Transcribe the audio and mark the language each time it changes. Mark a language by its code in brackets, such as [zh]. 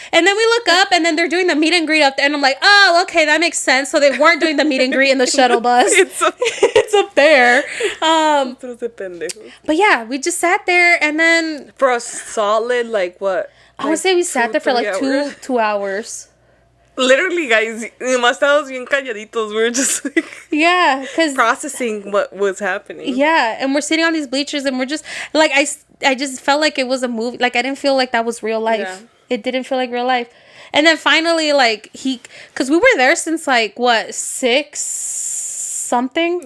[en] And then we look up, and then they're doing the meet and greet up there, and I'm like, oh, okay, that makes sense. So they weren't doing the meet and greet in the shuttle bus. It's up there. But yeah, we just sat there, and then for a solid, like, what? I would say we sat there for like 2 hours. Literally, guys, [es] nomás estábamos bien calladitos. [en] We were just like, because processing what was happening. Yeah, and we're sitting on these bleachers, and we're just like, I just felt like it was a movie. Like, I didn't feel like that was real life. Yeah. It didn't feel like real life. And then finally, like, because we were there since like what, 6 something.